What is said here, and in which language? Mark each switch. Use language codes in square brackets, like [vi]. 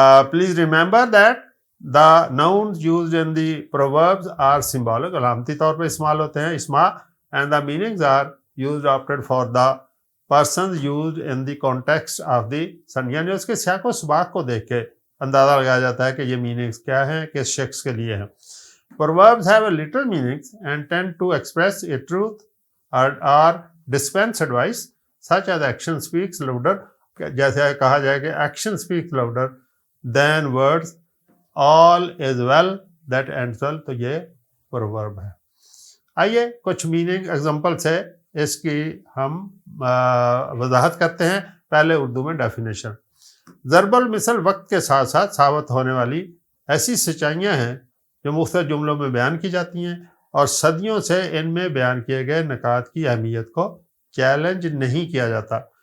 [en] Please remember that the nouns used in the proverbs are symbolic, [ur] علامتی طور پہ استعمال ہوتے ہیں, اسما, [en] and the meanings are used often for the persons used in the context of the son. [ur] یعنی اس کے سیاق و سباق کو دیکھ کے اندازہ لگایا جاتا ہے کہ یہ میننگز کیا ہیں, کس شخص کے لیے ہیں. [en] Proverbs have a little meanings and tend to express a truth or dispense advice, such as action speaks louder, [ur] جیسے کہا جائے کہ [en] action speaks louder than words, all is well that ends well. [ur] تو یہ proverb ہے. آئیے کچھ meaning example سے اس کی ہم وضاحت کرتے ہیں. پہلے اردو میں ڈیفینیشن. ضرب المثل وقت کے ساتھ ساتھ ثابت ہونے والی ایسی سچائیاں ہیں جو مختلف جملوں میں بیان کی جاتی ہیں, اور صدیوں سے ان میں بیان کیے گئے نکات کی اہمیت کو چیلنج نہیں کیا جاتا.